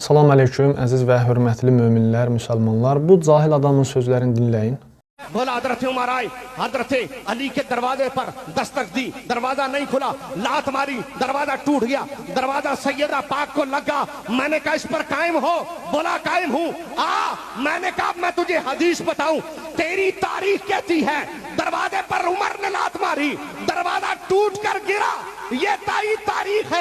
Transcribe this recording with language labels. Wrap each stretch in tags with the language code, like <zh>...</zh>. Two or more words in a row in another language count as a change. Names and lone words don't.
<az>Assalamu aleyküm, əziz və hörmətli möminlər, müsəlmanlar. Bu cahil adamın sözlərini dinləyin.</az> <hi>बोला हजरत उमर आए, हजरत अली के दरवाजे पर दस्तक दी, दरवाजा नहीं खुला, लात मारी, दरवाजा टूट गया, दरवाजा सैयदा पाक को लगा। मैंने कहा इस पर कायम हो, बोला कायम हूं। मैंने कहा मैं तुझे हदीस बताऊं, तेरी तारीख कहती है दरवाजे पर उमर ने लात मारी, दरवाजा टूट कर गिरा, ये तारीख है।</hi>